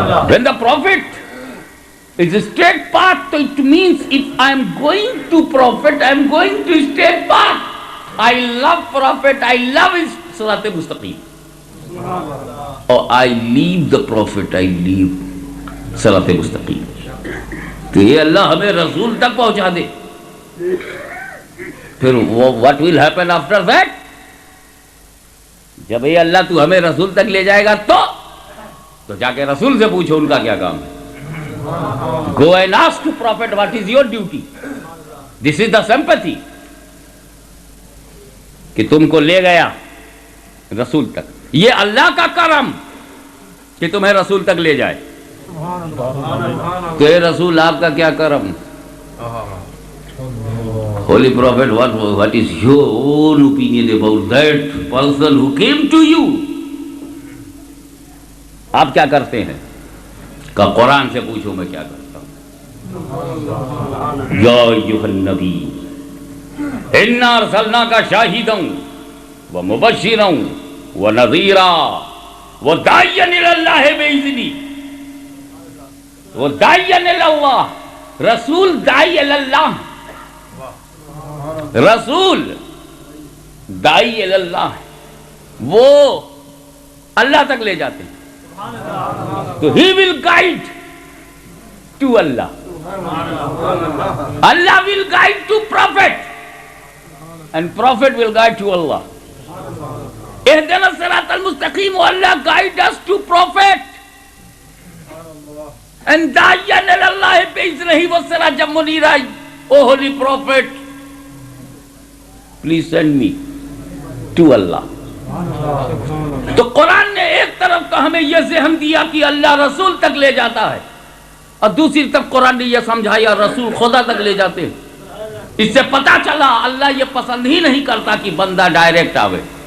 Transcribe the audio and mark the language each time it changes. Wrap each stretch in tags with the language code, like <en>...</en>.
<en>When the Prophet is a straight path, it means if I am going to Prophet, I am going to straight path. I love Prophet, I love his Sirat Mustaqim. Or I leave the Prophet, I leave Sirat Mustaqim.</en> <ur>تو یہ اللہ ہمیں رسول تک پہنچا دے.</ur> <en>پھر what will happen after that?</en> <ur>جب یہ اللہ تو ہمیں رسول تک لے جائے گا تو جا کے رسول سے پوچھو ان کا کیا کام ہے.</ur> <en>Go and ask to Prophet what is your duty. This is the sympathy.</en> <ur>کہ تم کو لے گیا رسول تک. یہ اللہ کا کرم کہ تمہیں رسول تک لے جائے. تو اے رسول آپ کا کیا کرم.</ur> <en>Holy Prophet, what is your own opinion about that person who came to you?</en> <ur>آپ کیا کرتے ہیں؟ کہ قرآن سے پوچھو میں کیا کرتا ہوں.</ur> <ar>یا ایھا النبی انا ارسلناک شاہدا ومبشرا ونذیرا وداعیا الی اللہ باذنہ.</ar> <ur>وہ داعی الی اللہ، رسول داعی الی اللہ، رسول داعی الی اللہ، وہ اللہ تک لے جاتے ہیں.</ur> <en>تو he will guide to Allah. Allah will guide to Prophet and Prophet will guide to Allah.</en> <ar>اهدنا الصراط المستقيم.</ar> <en>Allah guide us to Prophet and</en> <ar>داعيا إلى الله بإذنه وسراجا منيرا.</ar> <en>Oh Holy Prophet, please send me to Allah.</en> <ur>تو قرآن نے ایک طرف تو ہمیں یہ ذہن دیا کہ اللہ رسول تک لے جاتا ہے، اور دوسری طرف قرآن نے یہ سمجھایا رسول خدا تک لے جاتے ہیں. اس سے پتا چلا اللہ یہ پسند ہی نہیں کرتا کہ بندہ ڈائریکٹ آوے.</ur>